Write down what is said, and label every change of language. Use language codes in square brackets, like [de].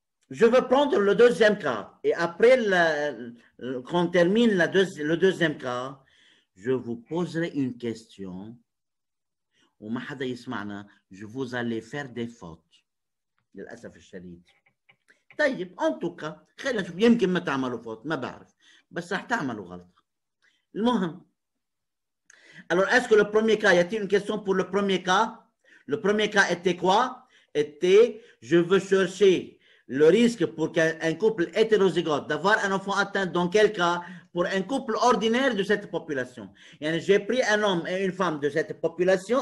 [fr] Je veux prendre le deuxième cas. Et après qu'on termine le deuxième cas, je vous poserai une question. Je vous allez faire des fautes. [ar] للأسف الشديد. طيب [fr] en tout cas [ar] خلينا نشوف يمكن ما تعملوا فوت ما بعرف بس رح تعملوا غلطة. المهم. [fr] Alors est-ce que le premier cas, y a-t-il une question pour le premier cas? Le premier cas était quoi? Était je veux chercher le risque pour qu'un couple hétérozygote d'avoir un enfant atteint dans quel cas? Pour un couple ordinaire de cette population. J'ai pris un homme et une femme de cette population.